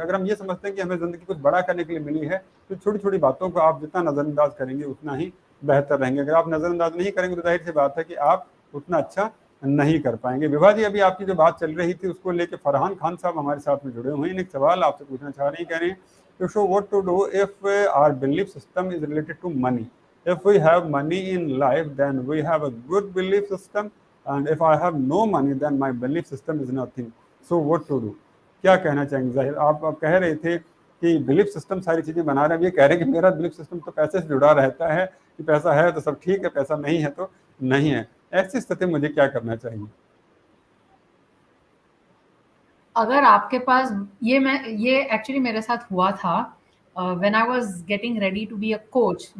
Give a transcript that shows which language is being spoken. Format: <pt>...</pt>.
<hi>अगर हम ये समझते हैं कि हमें ज़िंदगी कुछ बड़ा करने के लिए मिली है तो छोटी छोटी बातों को आप जितना नज़रअंदाज करेंगे उतना ही बेहतर रहेंगे। अगर आप नज़रअंदाज नहीं करेंगे तो जाहिर सी बात है कि आप उतना अच्छा नहीं कर पाएंगे। विभा जी, अभी आपकी जो बात चल रही थी उसको लेकर फरहान खान साहब हमारे साथ में जुड़े हुए हैं, एक सवाल आपसे पूछना चाह रहे हैं। कह रहे हैं</hi> <en>To show what to do if our belief system is related to money. If we have money in life, then we have a good belief system, and if I have no money, then my belief system is nothing. So what to do?</en> <hi>क्या कहना चाहेंगे? जाहिर आप कह रहे थे कि belief system सारी चीजें बना रहे हैं, ये कह रहे हैं कि मेरा बिलीफ सिस्टम तो पैसे से जुड़ा रहता है कि पैसा है तो सब ठीक है, पैसा नहीं है तो नहीं है। ऐसी स्थिति में मुझे क्या करना चाहिए? अगर आपके पास ये एक्चुअली मेरे साथ हुआ था</hi> <en>When I was getting ready to be a coach.</en>